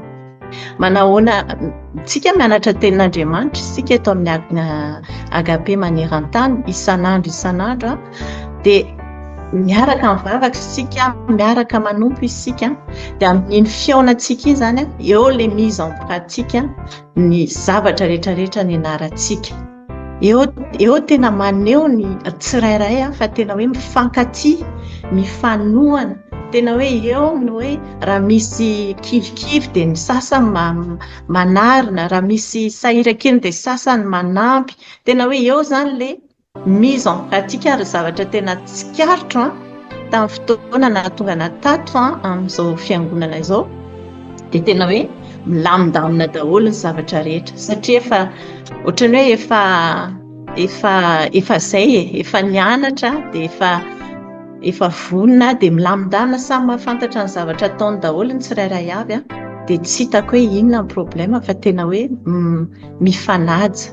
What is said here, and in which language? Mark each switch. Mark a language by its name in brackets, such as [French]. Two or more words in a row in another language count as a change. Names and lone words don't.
[Malagasy] Manahoana tsika mianatra tenin'Andriamanitra isika eto amin'ny agape maneran-tany isan'andro dia miaraka mivavaka isika, miaraka manompo isika, dia amin'iny fiaonantsika iny zany eo le [French] mise en pratique [Malagasy] ny zavatra rehetrarehetra ny ianarantsika. Eo tena maneho ny tsirairay fa tena hoe mifankatia, mifanohana, tena hoe eo no hoe raha misy kivikivy dia ny sasany manarina, raha misy sahiran-kely dia sasany manampy, tena hoe eo zany le [French] mise en pratique [Malagasy] ary zavatra tena tsikaritro tamin'ny fotoana na tonga natato amin'izao fiangonana izao dia tena hoe milamindamina daholo ny zavatra rehetra, satria efa ohatran'ny hoe efa zay efa nianatra dia efa vonona dia milamindamina samy mahafantatra ny zavatra ataony daholo ny tsirairay avy dia tsy hitako hoe inona ny problema fa tena hoe mifanaja.